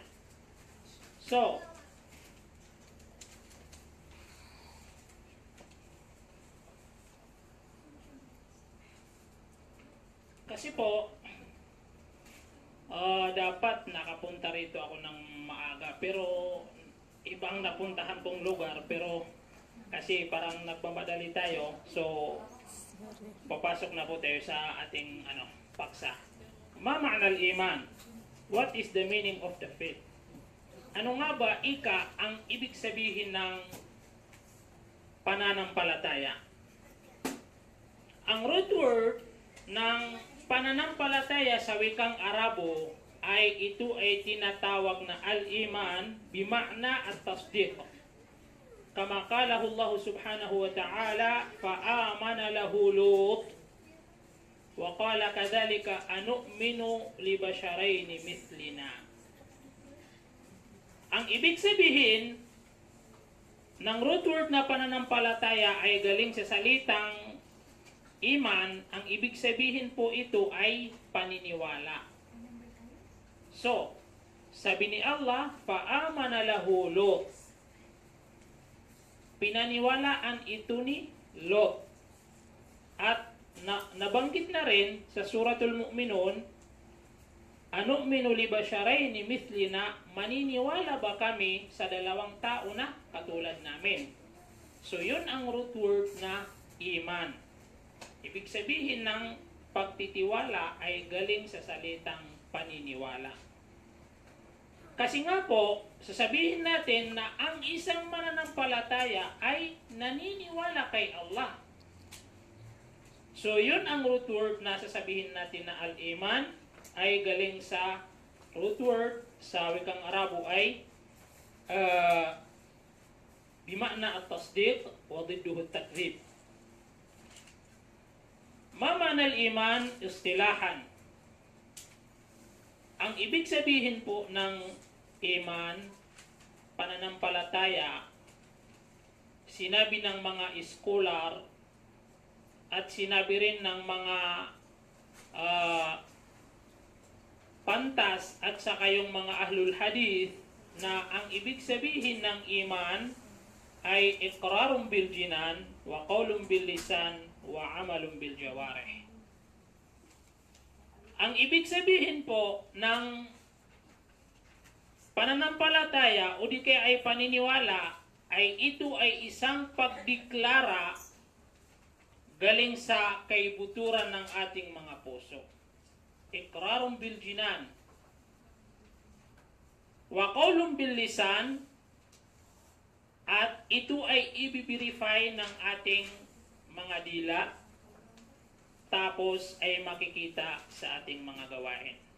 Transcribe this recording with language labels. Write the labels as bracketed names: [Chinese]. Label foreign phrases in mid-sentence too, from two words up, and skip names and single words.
[Filipino] So, kasi po, dapat nakapunta rito ako ng maaga, pero ibang napuntahan pong lugar, pero kasi parang nagmamadali tayo, so papasok na po tayo sa ating paksa. [Arabic] ما معنى الإيمان? [English] What is the meaning of the faith? [Filipino] Ano nga ba ang ibig sabihin ng pananampalataya? Ang root word ng pananampalataya sa wikang Arabo ito ay tinatawag na [Arabic] الإيمان بمعنى التصديق. كما قاله الله سبحانه وتعالى فآمن له لوط وقال كذلك أنؤمن لبشرين مثلنا. [Filipino] Ang ibig sabihin ng root word na pananampalataya ay galing sa salitang iman. Ang ibig sabihin po ito ay paniniwala. So, sabi ni Allah, [Arabic] فآمن له لوط. [Filipino] Pinaniwalaan ito ni Lot. At nabanggit na rin sa Suratul Mu'minun, [Arabic] أنؤمن لبشرين مثلنا, [Filipino] maniniwala ba kami sa dalawang tao na katulad namin? So, yun ang root word na iman. Ibig sabihin ng pagtitiwala ay galing sa salitang paniniwala. Kasi nga po, sasabihin natin na ang isang mananampalataya ay naniniwala kay Allah. So, yun ang root word na sasabihin natin na al-iman ay galing sa root word sa wikang Arabo ay [Arabic] بمعنى التصديق وضده التكذيب. ما معنى الإيمان اصطلاحا? [Filipino] Ang ibig sabihin po ng iman, pananampalataya, sinabi ng mga scholar at sinabi rin ng mga pantas at saka yung mga [Arabic] أهل الحديث, [Filipino] na ang ibig sabihin ng iman ay [Arabic] إقرار بالجنان وقول باللسان وعمل بالجوارح. [Filipino] Ang ibig sabihin po ng pananampalataya o di kaya ay paniniwala ay ito ay isang pagdeklara galing sa kaibuturan ng ating mga puso. [Arabic] إقرار بالجنان وقول باللسان, [Filipino] at ito ay i-verify ng ating mga dila, tapos ay makikita sa ating mga gawain.